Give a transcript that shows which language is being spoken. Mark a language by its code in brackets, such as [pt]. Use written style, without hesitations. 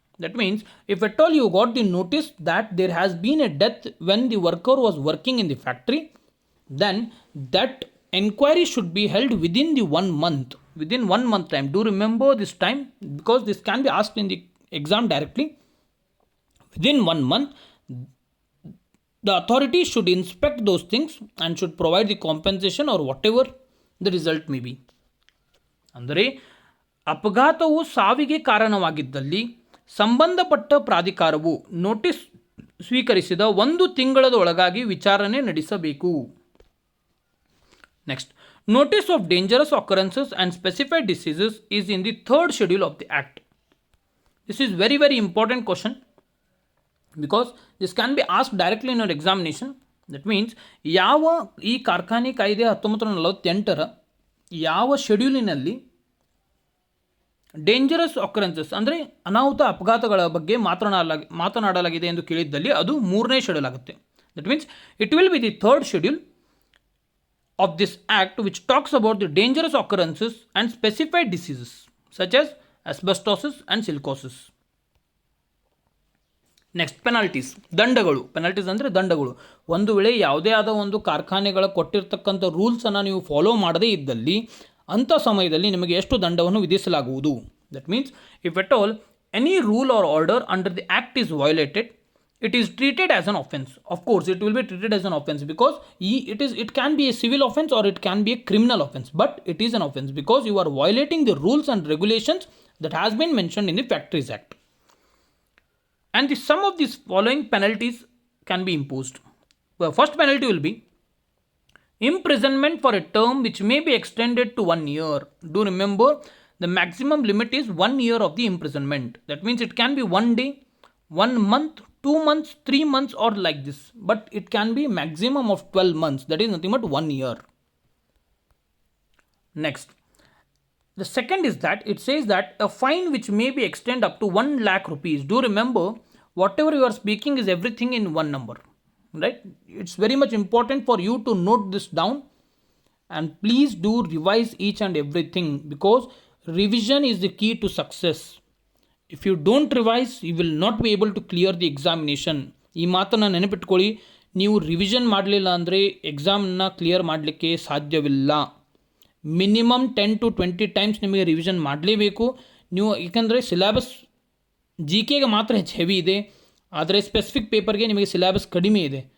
[en] That means if at all you got the notice that there has been a death when the worker was working in the factory, then that inquiry should be held within 1 month. Within 1 month time. Do remember this time because this can be asked in the exam directly. Within 1 month, the authority should inspect those things and should provide the compensation or whatever the result may be. [kn] ಅಂದರೆ ಅಪಘಾತವು ಸಾವಿಗೆ ಕಾರಣವಾಗಿದ್ದಲ್ಲಿ ಸಂಬಂಧಪಟ್ಟ ಪ್ರಾಧಿಕಾರವು notice ಸ್ವೀಕರಿಸಿದ 1 ತಿಂಗಳದ ಒಳಗಾಗಿ ವಿಚಾರಣೆ ನಡೆಸಬೇಕು. [en] Next, notice of dangerous occurrences and specified diseases is in the 3rd schedule of the act. This is very very important question because this can be asked directly in your examination. That means [kn] ಯಾವ ಈ ಕಾರ್ಖಾನೆ ಕಾಯ್ದೆ 1948ರ ಯಾವ ಶೆಡ್ಯೂಲಿನಲ್ಲಿ dangerous ಆಕರೆನ್ಸಸ್ ಅಂದರೆ ಅನಾಹುತ ಅಪಘಾತಗಳ ಬಗ್ಗೆ ಮಾತನಾಡಲಾಗಿದೆ ಎಂದು ಕೇಳಿದ್ದಲ್ಲಿ ಅದು 3ನೇ ಶೆಡ್ಯೂಲ್ ಆಗುತ್ತೆ. [en] That means it will be the 3rd schedule of this act which talks about the dangerous occurrences and specified diseases such as asbestosis and silicosis. Next, penalties, [kn] ದಂಡಗಳು. Penalties ಅಂದರೆ ದಂಡಗಳು. ಒಂದು ವೇಳೆ ಯಾವುದೇ ಆದ ಒಂದು ಕಾರ್ಖಾನೆಗಳ ಕೊಟ್ಟಿರ್ತಕ್ಕಂಥ ರೂಲ್ಸನ್ನು ನೀವು ಫಾಲೋ ಮಾಡದೇ ಇದ್ದಲ್ಲಿ ಅಂಥ ಸಮಯದಲ್ಲಿ ನಿಮಗೆ ಎಷ್ಟು ದಂಡವನ್ನು ವಿಧಿಸಲಾಗುವುದು. [en] That means if at all any rule or order under the act is violated, it is treated as an offense. Of course it will be treated as an offense because it can be a civil offense or it can be a criminal offense, but it is an offense because you are violating the rules and regulations that has been mentioned in the Factories Act. And the sum of these following penalties can be imposed. The first penalty will be Imprisonment for a term which may be extended to 1 year. Do remember, the maximum limit is 1 year of the imprisonment. That means it can be 1 day, 1 month, 2 months, 3 months, or like this. But it can be maximum of 12 months. That is nothing but 1 year. Next. The second is that it says that a fine which may be extended up to 1 lakh rupees. Do remember, whatever you are speaking is everything in one number. Right? It's very much important for you to note this down, and please do revise each and everything, because revision is the key to success. If you don't revise, you will not be able to clear the examination. [kn] ಈ ಮಾತನ್ನು ನೆನಪಿಟ್ಕೊಳ್ಳಿ, ನೀವು revision ಮಾಡಲಿಲ್ಲ ಅಂದರೆ ಎಕ್ಸಾಮ್ನ clear ಮಾಡಲಿಕ್ಕೆ ಸಾಧ್ಯವಿಲ್ಲ. Minimum 10 to 20 times ನಿಮಗೆ revision ಮಾಡಲೇಬೇಕು ನೀವು, ಏಕೆಂದರೆ ಸಿಲೆಬಸ್ ಜಿ ಕೆಗೆ ಮಾತ್ರ ಹೆಚ್ಚು ಹೆವಿ ಇದೆ, ಆದರೆ ಸ್ಪೆಸಿಫಿಕ್ ಪೇಪರ್ಗೆ ನಿಮಗೆ ಸಿಲೆಬಸ್ ಕಡಿಮೆ ಇದೆ.